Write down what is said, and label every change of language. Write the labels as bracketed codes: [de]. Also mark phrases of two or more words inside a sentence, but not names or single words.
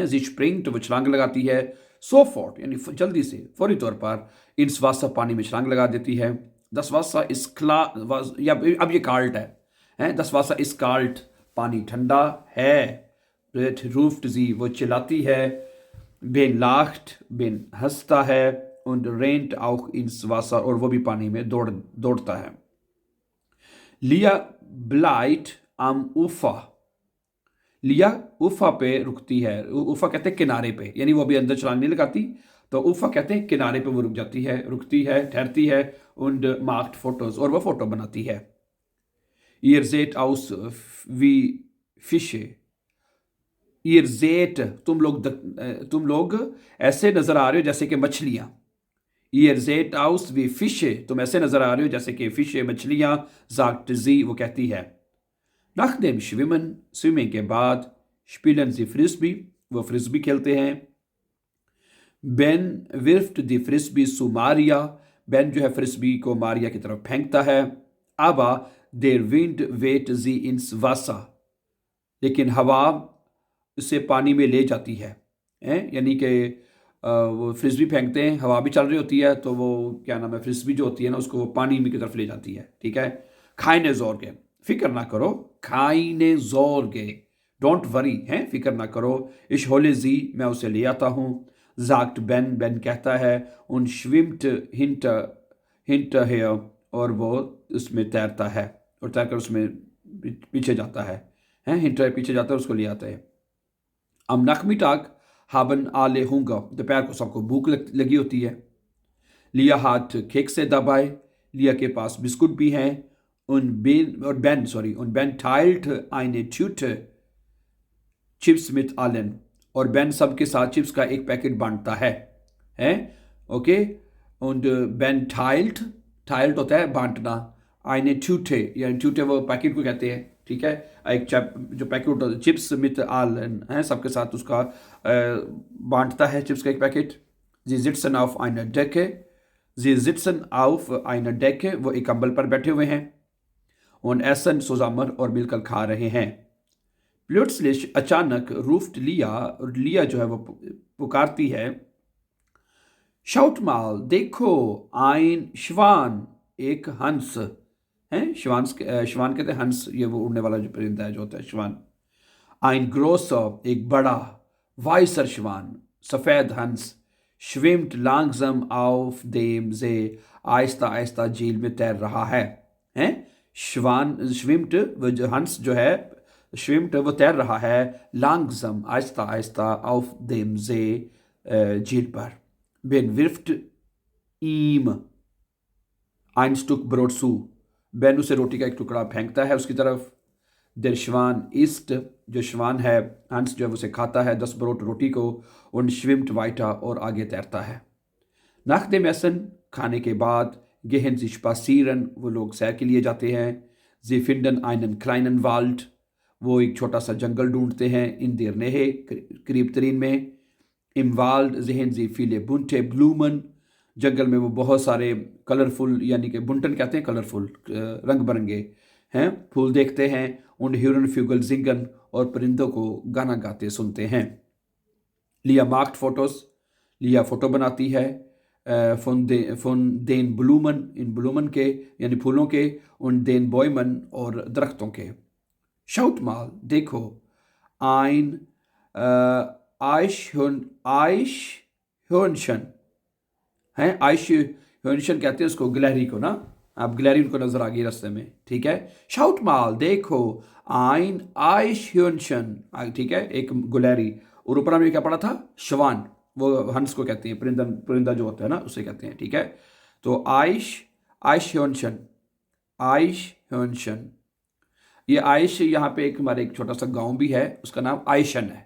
[de] sie springt, [hi] वो छलांग लगाती है। सोफोर्ट यानी जल्दी से, फौरी तौर पर। [de] ins Wasser, [hi] पानी में छलांग लगा देती है। [de] das Wasser ist kla, [hi] या अब ये काल्ट है। [de] das Wasser ist kalt, पानी ठंडा है। ruft sie, [hi] वो चिल्लाती है। बेन लाख्ट, बेन हंसता है। [de] und rennt auch ins Wasser, [hi] और वो भी पानी में दौड़ता है। [de] लिया bleibt am Ufer, [hi] लिया उफा पे रुकती है। उफा कहते हैं किनारे पे, यानी वो भी अंदर छलांग नहीं लगाती, तो उफा कहते हैं किनारे पे वो रुक जाती है, रुकती है, ठहरती है, [de] und macht Fotos [hi] और वो फोटो बनाती है। [de] Ihr seht aus wie Fische। ihr seht [hi] तुम लोग ऐसे नजर आ रहे हो जैसे कि मछलियां। [de] ihr seht aus wie Fische [hi] तुम ऐसे नजर आ रहे हो जैसे कि फिशे मछलियां, [de] sagt sie [hi] वो कहती है। [de] nach dem Schwimmen [hi] स्विमिंग के बाद [de] spielen sie Frisbee [hi] वो फ्रिस्बी खेलते हैं। [de] Ben wirft die Frisbee zu Maria [hi] बेन जो है फ्रिस्बी को मारिया की तरफ फेंकता है। [de] aber der Wind weht sie ins Wasser [hi] लेकिन हवा उसे पानी में ले जाती है। यानी कि वो फ्रिस्बी फेंकते हैं, हवा भी चल रही होती है, तो वो क्या नाम है फ्रिस्बी जो होती है ना उसको वो पानी में की तरफ ले जाती है। ठीक है। [de] keine Sorge [hi] फिक्र ना करो, [de] keine Sorge [en] don't worry [hi] है, फिक्र ना करो। [de] ich hole sie [hi] मैं उसे ले आता हूँ। [de] sagt Ben [hi] बेन कहता है। [de] und schwimmt hinterher [hi] और वो उसमें तैरता है और तैरकर उसमें पीछे जाता है। हिंटर पीछे जाता है, उसको ले आता है। [de] am Nachmittag haben alle Hunger [hi] दोपहर को सबको भूख लगी होती है। लिया [de] hat Kekse dabei [hi] लिया के पास बिस्कुट भी हैं। [de] und Ben teilt eine Tüte Chips mit allen [hi] और बेन सबके साथ चिप्स का एक पैकेट बांटता है ओके। [de] und Ben teilt [hi] होता है बांटना, [de] eine Tüte [hi] यानी Tüte वो पैकेट को कहते हैं। ठीक है। एक जो पैकेट होता है [de] Chips mit allen [hi] है, सबके साथ उसका बांटता है चिप्स का एक पैकेट। [de] sie sitzen auf einer Decke [hi] वो एक कंबल पर बैठे हुए हैं। [de] und essen zusammen [hi] और मिलकर खा रहे हैं। plötzlich अचानक ruft लिया और लिया जो है वो पुकारती है। [de] schaut mal [hi] देखो [de] ein Schwan [hi] एक हंस है। श्वान कहते हैं हंस, ये वो उड़ने वाला जो परिंदा है जो होता है श्वान। [de] ein großer [hi] एक बड़ा, [de] weißer Schwan [hi] सफेद हंस, [de] schwimmt langsam auf dem See [hi] आहिस्ता आहिस्ता झील में तैर रहा है। [de] Schwan schwimmt [hi] वो जो हंस जो है schwimmt वो तैर रहा है, langsam आहिस्ता आहिस्ता [de] auf dem See [hi] झील पर। [de] Ben wirft ihm ein Stück Brot zu [hi] बेन उसे रोटी का एक टुकड़ा फेंकता है उसकी तरफ। [de] der Schwan isst [hi] जो श्वान है हंस जो है उसे खाता है 10 ब्रोट रोटी को। [de] und schwimmt weiter [hi] और आगे तैरता है। [de] nach dem Essen [hi] खाने के बाद [de] gehen sie spazieren [hi] वो लोग सैर के लिए जाते हैं। [de] sie finden einen kleinen Wald [hi] वो एक छोटा सा जंगल ढूंढते हैं। [de] in der Nähe [hi] करीब तरीन में। [de] im Wald sehen sie viele bunte Blumen [hi] जंगल में वो बहुत सारे कलरफुल यानी कि बुंटन कहते हैं कलरफुल रंग बिरंगे हैं फूल देखते हैं। [de] und hören Vögel singen [hi] और परिंदों को गाना गाते सुनते हैं। लिया [de] macht Fotos [hi] लिया फोटो बनाती है। von den Blumen इन ब्लूमन के यानी फूलों के, [de] und den Bäumen [hi] और दरख्तों के। [de] schaut mal देखो ein Eichhörnchen है। [hi] Eichhörnchen कहते हैं उसको गिलहरी को ना, आप गिलहरी उनको नजर आ गई रास्ते में। ठीक है। [de] schaut mal [hi] देखो [de] ein Eichhörnchen [hi] ठीक है एक गिलहरी। और ऊपर हमने क्या पढ़ा था श्वान वो हंस को कहते हैं, परिंदा जो होता है ना उसे कहते हैं। ठीक है। तो Eichhörnchen ये आइश यहाँ पे एक हमारे एक छोटा सा गांव भी है उसका नाम आइशन है।